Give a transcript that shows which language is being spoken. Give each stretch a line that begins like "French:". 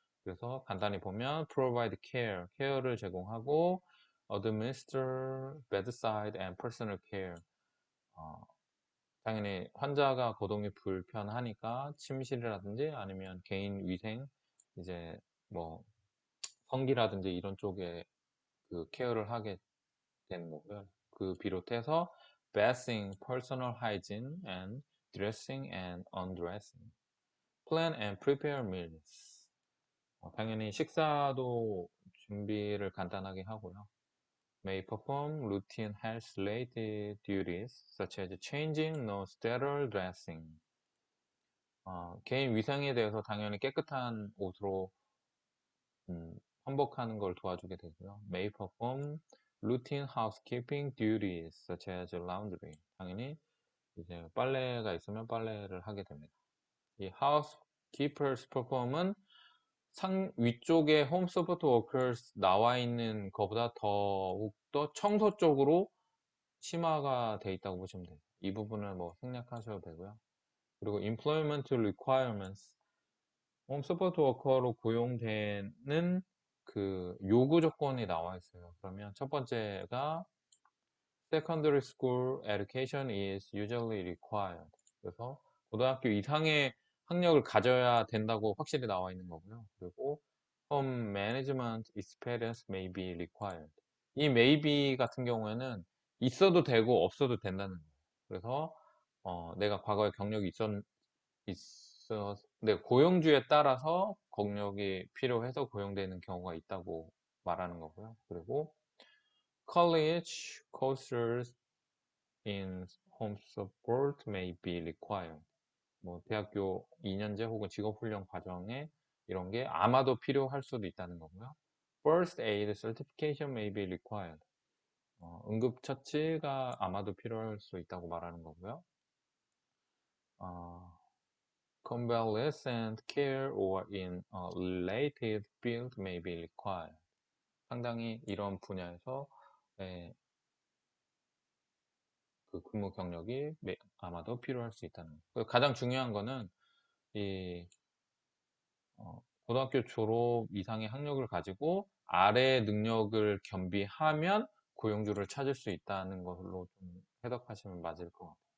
Korean: 그래서 간단히 보면
English: provide care,
Korean: 케어를 제공하고,
English: administer bedside and personal care,
Korean: 어, 당연히 환자가 거동이 불편하니까 침실이라든지 아니면 개인 위생, 이제 뭐 성기라든지 이런 쪽에 그 케어를 하게 되는 거고요. 그 비롯해서
English: bathing, personal hygiene, and dressing and undressing, plan and prepare meals.
Korean: 당연히 식사도 준비를 간단하게 하고요.
English: May perform routine health-related duties such as changing no sterile dressing.
Korean: 개인 위생에 대해서 당연히 깨끗한 옷으로 환복하는 걸 도와주게 되고요.
English: May perform routine housekeeping duties such as laundry.
Korean: 당연히 이제 빨래가 있으면 빨래를 하게 됩니다. 이
English: housekeepers perform
Korean: 은 위쪽에 홈 서포트 워커스 나와 있는 것보다 더욱더 청소 쪽으로 심화가 돼 있다고 보시면 돼요. 이 부분을 뭐 생략하셔도 되고요. 그리고
English: employment requirements,
Korean: 홈 서포트 워커로 고용되는 그 요구 조건이 나와 있어요. 그러면 첫 번째가
English: secondary school education is usually required.
Korean: 그래서 고등학교 이상의 학력을 가져야 된다고 확실히 나와 있는 거고요. 그리고
English: home management experience may be required.
Korean: 이
English: may be
Korean: 같은 경우에는 있어도 되고 없어도 된다는 거예요. 그래서 내가 과거에 경력이 있어, 네, 고용주에 따라서 경력이 필요해서 고용되는 경우가 있다고 말하는 거고요.
English: 그리고 college courses in home support may be required.
Korean: 뭐 대학교 2년제 혹은 직업훈련 과정에 이런 게 아마도 필요할 수도 있다는 거고요.
English: First aid certification may be required.
Korean: 응급처치가 아마도 필요할 수 있다고 말하는 거고요.
English: 어, convalescent care or in a related field may be required.
Korean: 상당히 이런 분야에서 예, 그 근무 경력이 아마도 필요할 수 있다는 거. 그리고 가장 중요한 거는 이 고등학교 졸업 이상의 학력을 가지고 아래 능력을 겸비하면 고용주를 찾을 수 있다는 걸로 좀 해석하시면 맞을 것 같아요.